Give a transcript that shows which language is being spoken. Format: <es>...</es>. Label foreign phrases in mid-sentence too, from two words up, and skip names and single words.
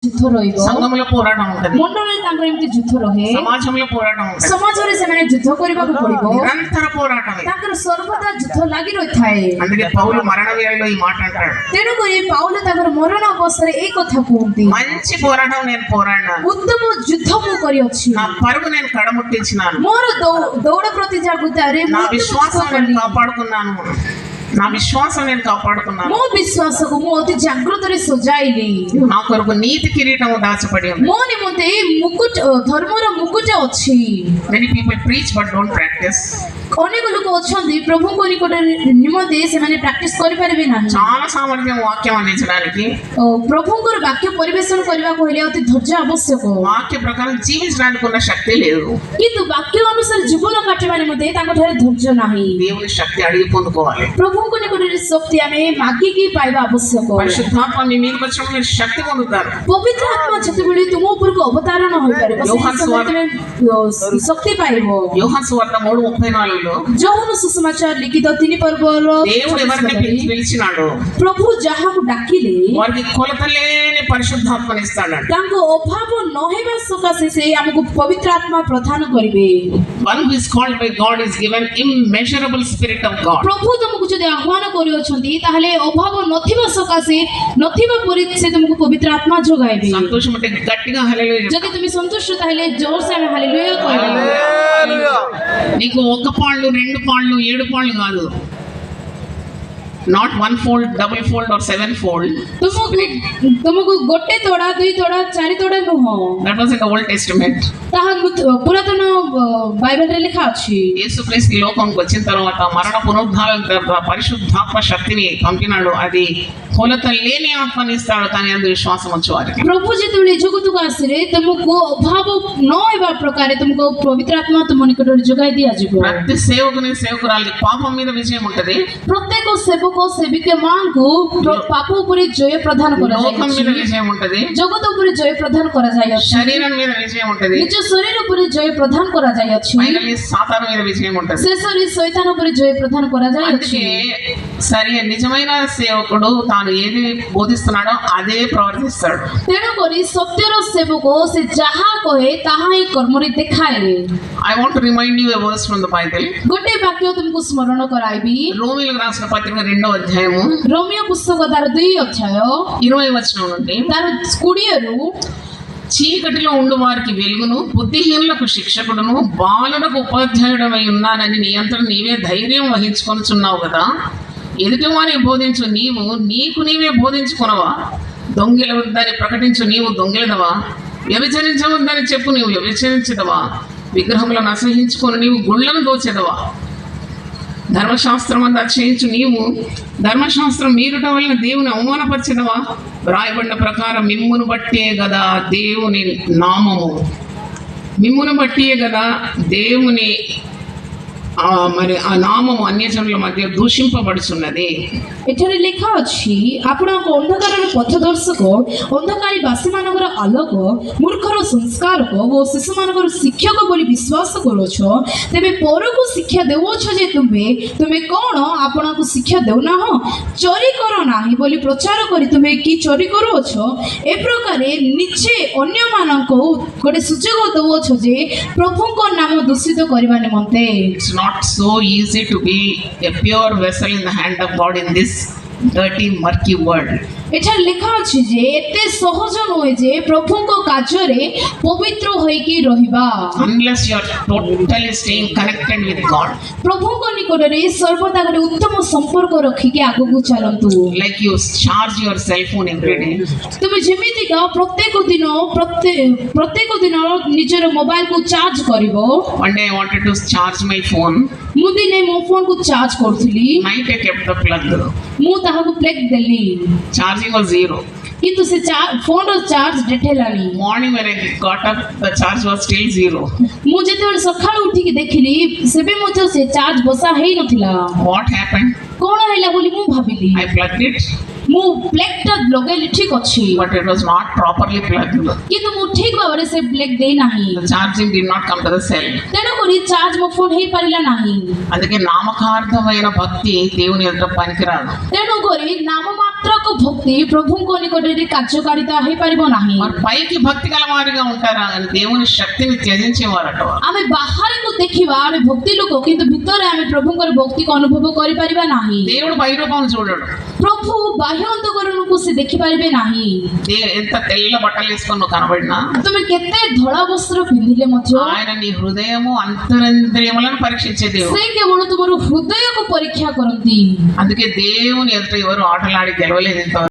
<or>ଯୁଦ୍ଧ ରହିବ,</or> <te>సంఘంలో పోరాటం ఉంటది,</te> <or>ମଣ୍ଡଳରେ ତାଙ୍କର ଏମିତି ଯୁଦ୍ଧ ରହେ,</or> <te>సమాజంలో పోరాటం ఉంటది,</te> <or>ସମାଜରେ ସେମାନେ ଯୁଦ୍ଧ କରିବାକୁ ପଡିବ,</or> <te>నిరంతర పోరాటమే.</te> <or>ତାଙ୍କର ସର୍ବଦା ଯୁଦ୍ଧ ଲାଗି ରହିଥାଏ।</or> <te>అందుకే పౌలు మరణ వేళలో ఈ మాట అంటాడు,</te> <or>ତେଣୁକରି ପାଉଲ ତାଙ୍କର ମରଣ ଅବସ୍ଥାରେ ଏଇ କଥା କୁହନ୍ତି,</or> <te>మంచి పోరాటం నేను పోరాడినాను,</te> <or>ଉତ୍ତମ ଯୁଦ୍ଧ ମୁଁ କରିଅଛି,</or> <te>నా పరుగు నేను కడముట్టించినాను,</te> <or>ମୋର ଦୌଡ଼ ପ୍ରତିଯୋଗିତାରେ</or> <te>నా</te> <or>ମୁଁ</or> <te>విశ్వాసం నేను కాపాడుకున్నాను, నా విశ్వాసం నేను కాపాడుకున్నాను,</te> <or>ମୋ ବିଶ୍ୱାସକୁ ମୁଁ ଅତି ଜାଗ୍ରତରେ ସଜାଇଲି,</or> <te>నా కొరకు నీతి కిరీటం దాచబడి ఉంది.</te> <or>ମୋ ନିମନ୍ତେ ଏଇ ମୁକୁଟ ଧର୍ମର ମୁକୁଟ ଅଛି।</or> <en>Many people preach but don't practice.</en> <or>ଅନେକ ଲୋକ ଅଛନ୍ତି ପ୍ରଭୁଙ୍କ ନିକଟରେ ନିମନ୍ତେ ସେମାନେ ପ୍ରାକ୍ଟିସ କରିପାରିବେ ନାହିଁ।</or> <te>చాలా సామర్థ్యం వాక్యం అందించడానికి,</te> <or>ପ୍ରଭୁଙ୍କର ବାକ୍ୟ ପରିବେଷଣ କରିବାକୁ ହେଲେ ଅତି ଧୈର୍ଯ୍ୟ ଆବଶ୍ୟକ,</or> <te>వాక్య ప్రకారం జీవించడానికి ఉన్న శక్తి లేదు,</te> <or>କିନ୍ତୁ ବାକ୍ୟ ଅନୁସାରେ ଜୀବନ କାଟିବା ନିମନ୍ତେ ତାଙ୍କଠାରେ ଧୈର୍ଯ୍ୟ ନାହିଁ।</or> <te>దేవుని శక్తి అడిగి పొందుకోవాలి.</te> <or>ପ୍ରଭୁଙ୍କ ନିକଟରେ ଶକ୍ତି ଆମେ ମାଗିକି ପାଇବା ଆବଶ୍ୟକ।</or> <te>పరిశుద్ధాత్మ మీ మీదకి వచ్చినప్పుడు మీరు శక్తి పొందుతారు.</te> <or>ପବିତ୍ର ଆତ୍ମା ଯେତେବେଳେ ତୁମ ଉପରକୁ ଅବତାରଣ ହୋଇପାରିବ, ଶକ୍ତି ପାଇବ।</or> <te>యోహాను సువార్త 3:34లో</te> <or>ଯୋହନ ସୁସମାଚାର ଲିଖିତ 3 ପର୍ବର</or> <te>దేవుడు ఎవరిని పిలిచినాడో</te> <or>ପ୍ରଭୁ ଯାହାକୁ ଡାକିଲେ</or> <te>వారికి కొలత లేని పరిశుద్ధాత్మని ఇస్తాడు.</te> <or>ତାଙ୍କ ଅଭାବ ନ ହେବା ସକାଶେ ସେ ଆମକୁ ପବିତ୍ର ଆତ୍ମା ପ୍ରଦାନ କରିବେ।</or> <en>One who is called by God is given immeasurable spirit of God.</en> <or>ପ୍ରଭୁ ତୁମକୁ ଯଦି ଆହ୍ୱାନ କରିଅଛନ୍ତି ତାହେଲେ ଅଭାବ ନଥିବା ସକାଶେ ନଥିବା ପରି ସେ ତୁମକୁ ପବିତ୍ର ଆତ୍ମା ଯୋଗାଇବେ।</or> <te>సంతోషం అంటే గట్టిగా హల్లెలూయా.</te> <or>ଯଦି ତୁମେ ସନ୍ତୁଷ୍ଟ ତାହେଲେ ଜୋରସେ ଆମେ ହାଲେଲୁୟା କହିବା।</or> <te>నీకు ఒక పాళ్ళు 2 పాళ్ళు 7 పాళ్ళు కాదు,</te> <en>not 1 fold, double fold or 7 fold.</en> <or>ତୁମକୁ ଗୋଟେ ତୋଡ଼ା 2 ତୋଡ଼ା 4 ତୋଡ଼ା ନୁହଁ।</or> <en>That was in the Old Testament.</en> <or>ତାହା ପୁରାତନ బైబిల్లో ଲେଖା ଅଛି।</or> <te>యేసుక్రీస్తు ఈ లోకంకి వచ్చిన తర్వాత మరణ పునరుద్ధానం తర్వాత పరిశుద్ధాత్మ శక్తిని పంపినాడు. అది కొలత లేని ఆత్మని ఇస్తాడు, కానీ అందు విశ్వాసం వచ్చే వారికి.</te> <or>ପ୍ରଭୁ ଯେତେବେଳେ ଜଗତକୁ ଆସିଲେ ତୁମକୁ ଅଭାବ ନ ହେବା ପ୍ରକାରେ ତୁମକୁ ପବିତ୍ର ଆତ୍ମା ତୁମ ନିକଟରେ ଯୋଗାଇ ଦିଆଯିବ।</or> <te>ప్రతి సేవకుని సేవకురాలికి పాపం మీద విజయం ఉంటది,</te> <or>ପ୍ରତ୍ୟେକ ସେବକ ସେବିକା ମାଙ୍କୁ ପାପ ଉପରେ ଜୟ ପ୍ରଦାନ</or> <te>లోకం మీద</te> <or>କରାଯାଏ,</or> <te>విజయం ఉంటది,</te> <or>ଜଗତ ଉପରେ ଜୟ ପ୍ରଦାନ କରାଯାଇଅଛି,</or> <te>శరీరం మీద విజయం ఉంటది,</te> <or>ନିଜ ଶରୀର ଉପରେ ଜୟ ପ୍ରଦାନ କରାଯାଇଅଛି,</or> <te>ఫైనల్లీ సాతాను మీద విజయం ఉంటది.</te> <or>ଶେଷରେ ଶୈତାନ ଉପରେ ଜୟ ପ୍ରଦାନ କରାଯାଇଅଛି।</or> <te>అందుకే సరి నిజమైన సేవకుడు తాను ఏది బోధిస్తున్నాడో అదే ప్రవర్తిస్తాడు.</te> <or>ତେଣୁକରି ସତ୍ୟର ସେବକ ସେ ଯାହା କହେ ତାହା ହିଁ କର୍ମରେ ଦେଖାଏ।</or> <en>I want to remind you a verse from the Bible.</en> <or>ଗୋଟେ ବାକ୍ୟ ତୁମକୁ ସ୍ମରଣ କରାଇବି।</or> <te>రోమీయులకు రాసిన పత్రిక 2వ అధ్యాయము</te> <or>ରୋମିଓ ପୁସ୍ତକ ତାର 2 ଅଧ୍ୟାୟ</or> <te>20 వచనం నుండి,</te> <or>ତାର 20ରୁ</or> <te>చీకటిలో ఉండు వారికి వెలుగును, బుద్ధిహీనులకు శిక్షకుడును, బాలులకు ఉపాధ్యాయుడమై ఉన్నానని నీ అంతట నీవే ధైర్యం వహించుకొనుచున్నావు కదా. ఎదుటివారిని బోధించు నీవు నీకు నీవే బోధించుకునవా? దొంగిలవద్దని ప్రకటించు నీవు దొంగిలదవా? వ్యభిచరించవద్దని చెప్పు నీవు వ్యభిచరించదవా? విగ్రహములను అసహించుకొని నీవు గుళ్ళను దోచెదవా? ధర్మశాస్త్రం అంతా చేయించు నీవు ధర్మశాస్త్రం మీరుట వలన దేవుని అవమానపరచదవా? వ్రాయబడిన ప్రకారం మిమ్మును బట్టే కదా దేవుని నామము, మిమ్మును బట్టే కదా దేవుని మరి ఆ నామము అన్యజనుల మధ్య దూషింపబడుచున్నది।</te> <or>ଏଠାରେ ଲେଖା ଅଛି, ଆପଣଙ୍କ ଅନ୍ଧକାରର ପଥଦର୍ଶକ, ଅନ୍ଧକାରୀ ବାସୀମାନଙ୍କର ଆଲୋକ, ମୂର୍ଖର ସଂସ୍କାରକ ଓ ଶିଶୁମାନଙ୍କର ଶିକ୍ଷକ ବୋଲି ବିଶ୍ୱାସ କରୁଅଛ, ତେବେ ପରକୁ ଶିକ୍ଷା ଦେଉଅଛ ଯେ ତୁମେ କ'ଣ ଆପଣଙ୍କୁ ଶିକ୍ଷା ଦେଉନାହଁ? ଚୋରି କର ନାହିଁ ବୋଲି ପ୍ରଚାର କରି ତୁମେ କି ଚୋରି କରୁଅଛ? ଏ ପ୍ରକାରେ ନିଜେ ଅନ୍ୟମାନଙ୍କୁ ଗୋଟେ ସୁଯୋଗ ଦେଉଅଛ ଯେ ପ୍ରଭୁଙ୍କ ନାମ ଦୂଷିତ କରିବା ନିମନ୍ତେ।</or> <en>Not so easy to be a pure vessel in the hand of God in this dirty murky world.</en> <or>ଏଠାରେ ଲେଖା ଅଛି ଯେ ଏତେ ସହଜ ନୁହେଁ ଯେ ପ୍ରଭୁଙ୍କ କାର୍ଯ୍ୟରେ ପବିତ୍ର ହୋଇକି ରହିବା,</or> <en>unless you are totally staying connected with God.</en> <or>ପ୍ରଭୁଙ୍କ ନିକଟରେ ସର୍ବଦା ଗୋଟେ ଉତ୍ତମ ସମ୍ପର୍କ ରଖିକି ଆଗକୁ ଚାଲନ୍ତୁ।</or> <en>Like you charge your cell phone every day.</en> <or>ତୁମେ ଯେମିତିକା ପ୍ରତ୍ୟେକ ଦିନ ନିଜର ମୋବାଇଲକୁ ଚାର୍ଜ କରିବ।</or> <en>One day I wanted to charge my phone.</en> <or>ମୁଁ ଦିନେ ମୋ ଫୋନକୁ ଚାର୍ଜ କରୁଥିଲି,</or> <en>Night I kept the plug.</en> <or>ମୁଁ ତାହାକୁ ପ୍ଲଗ୍ ଦେଲି,</or> <en>Charging was 0.</en> <or>କିନ୍ତୁ ସେ ଫୋନର ଚାର୍ଜ ଡେଟ୍ ହେଲାନି।</or> <en>Morning when I got up, the charge was still 0.</en> <or>ମୁଁ ଯେତେବେଳେ ସକାଳୁ ଉଠିକି ଦେଖିଲି ସେବେ ମଧ୍ୟ ସେ ଚାର୍ଜ ବସା ହେଇନଥିଲା।</or> <en>What happened?</en> <or>କ'ଣ ହେଲା ବୋଲି ମୁଁ ଭାବିଲି।</or> <en>I plugged it,</en> <or>ମୁଁ ପ୍ଲଗ୍ଟା ଲଗେଇଲି, ଠିକ ଅଛି,</or> <en>but it was not properly plugged.</en> <or>କିନ୍ତୁ ମୁଁ ଠିକ ଭାବରେ ସେ ପ୍ଲଗ୍ ଦେଇନାହିଁ,</or> <en>The charging did not come to the cell.</en> <or>ତେଣୁକରି ଚାର୍ଜ ମୋ ଫୋନ ହେଇପାରିଲା ନାହିଁ।</or> <te>అందుకే నామకార్థమైన భక్తి దేవుని ఎదుట పనికిరాదు.</te> <or>ତେଣୁକరి ନାମ ମାତ୍ର ବାହାରକୁ ଭକ୍ତି ପ୍ରଭୁଙ୍କ ନିକଟରେ କାର୍ଯ୍ୟକାରିତା ହେଇପାରିବ ନାହିଁ।</or> <te>మరి పైకి భక్తి గలవారిగా ఉంటారా కానీ దేవుని శక్తిని త్యజించేవారట వారు.</te> <or>ଆମେ ବାହାରକୁ ଦେଖିବା ଆମେ ଭକ୍ତି ଲୋକ କିନ୍ତୁ ଭିତରେ ଆମେ ପ୍ରଭୁଙ୍କର ଭକ୍ତିକୁ ଅନୁଭବ କରିପାରିବା ନାହିଁ।</or> <te>దేవుడు పై రూపం చూడడు.</te> <or>ପ୍ରଭୁ ବାହ୍ୟ ଅନ୍ତକରଣକୁ ସେ ଦେଖିପାରିବେ ନାହିଁ।</or> <te>ఎంత తెల్ల బట్టలు వేసుకొని నువ్వు కనబడినా</te> <or>ତୁମେ କେତେ ଧଳା ବସ୍ତ୍ର ପିନ୍ଧିଲେ ମଧ୍ୟ</or> <te>ఆయన నీ హృదయము అంతరింద్రియములను పరీక్షించే దేవుడు.</te> <or>ସେ କେବଳ ତୁମର ହୃଦୟକୁ ପରୀକ୍ଷା କରନ୍ତି।</or> <te>అందుకే దేవుని ఎదుట ఎవరు ఆటలాడి గెలవలేదు ఇంతవరకు.</te>